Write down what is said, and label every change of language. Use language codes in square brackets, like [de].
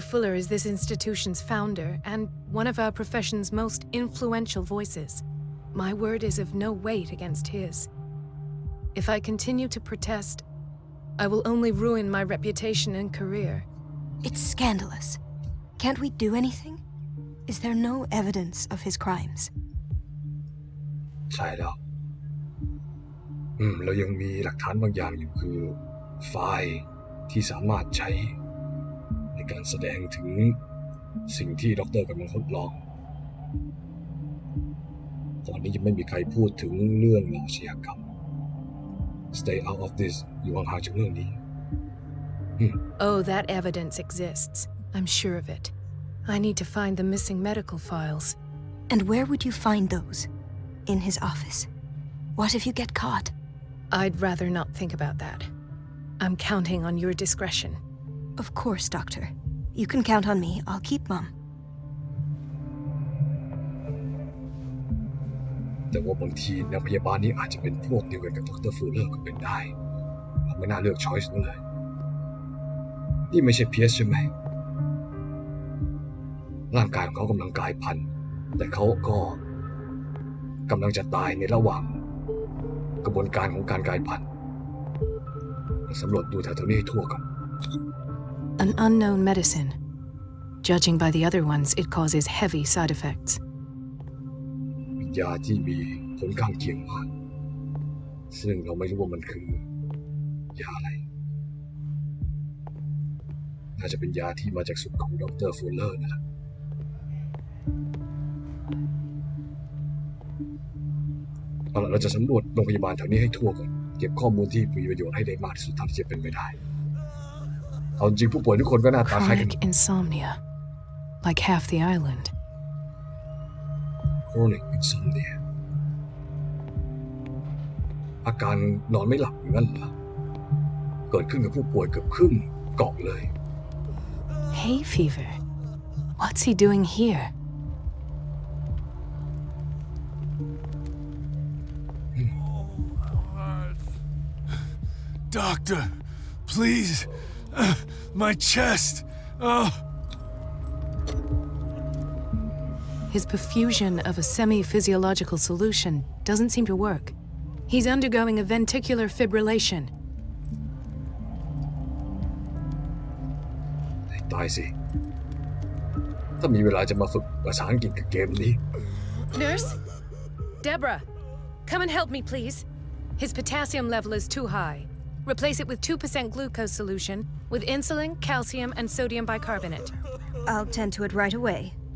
[en] Fuller is this institution's founder and one of our profession's most influential voices. My word is of no weight against his. If I continue to protest, I will only ruin my reputation and career. It's scandalous. Can't we do anything? Is there no evidence of his crimes? [th] ใช่แล้วเรายังมีหลักฐานบางอย่างอยู่คือไฟล์ที่สามารถใช้ในการแสดงถึงสิ่งที่ด็อกเตอร์กำลังทดลองตอนนี้ยังไม่มีใครพูดถึงเรื่องอาชญากรรม [en] Stay out of this [th] อยู่ห่างๆจากเรื่องนี้ [en] Oh, that evidence exists. I'm sure of it. I need to find the missing medical files. And where would you find those? In his office. What if you get caught? I'd rather not think about that. I'm counting on your discretion. Of course, Doctor. You can count on me. I'll keep mum. [th] แต่ว่าบางทีนางพยาบาลนี้อาจจะเป็นพวกเดียวกันกับดร.ฟูเลอร์ก็เป็นได้เราไม่น่าเลือกช้อยส์นั้นเลยนี่ไม่ใช่เพียสใช่ไหมร่างกายของเขากำลังกลายพันธุ์แต่เขาก็กำลังจะตายในระหว่างกระบวนการของการกลายพันธุ์สำรวจดูแถวๆนี้ให้ทั่วก่อน [en] An unknown medicine. Judging by the other ones, it causes heavy side effects. [th] ยาที่มีผลข้างเคียงมากซึ่งเราไม่รู้ว่ามันคือยาอะไรน่าจะเป็นยาที่มาจากสูตรของดร. ฟูเลอร์นะครับเอาล่ะเราจะสำรวจโรงพยาบาลแถวนี้ให้ทั่วก่อนเก็บข้อมูลที่มีประโยชน์ให้ได้มากที่สุดเท่าที่จะเป็นไปได้เอาจริงผู้ป่วยทุกคนก็หน้าตาคล้ายกัน [en] Chronic insomnia, like half the island. [th] Chronic insomnia อาการนอนไม่หลับอย่างนั้นเหรอเกิดขึ้นกับผู้ป่วยเกือบครึ่งเกาะเลย [en] Hay fever. What's he doing here? Doctor, please. My chest. Oh. His perfusion of a semi-physiological solution doesn't seem to work. He's undergoing a ventricular fibrillation. [th] ตายสิถ้ามีเวลาจะมาฝึกภาษาอังกฤษกับเกมนี้ [en] Nurse? Deborah, come and help me, please. His potassium level is too high. Replace it with 2% glucose solution with insulin, calcium, and sodium bicarbonate. I'll tend to it right away.